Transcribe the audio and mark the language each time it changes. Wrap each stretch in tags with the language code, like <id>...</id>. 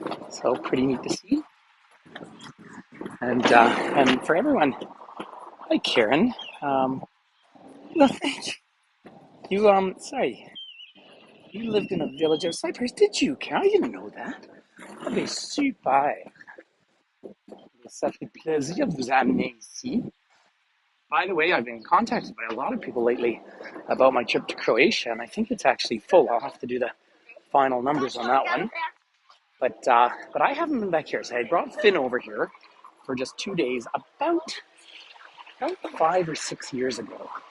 <en>So pretty neat to see. And for everyone, hi Karen. No, thank you. Sorry, you lived in a village of Cyprus, did you, Karen? I didn't know that.</en> <fr>Ah, mais super. Ça fait plaisir de vous amener ici.</fr> <en>By the way, I've been contacted by a lot of people lately about my trip to Croatia, and I think it's actually full. I'll have to do the final numbers on that one. But I haven't been back here. So I brought Finn over here for just 2 days about 5 or 6 years ago.</en>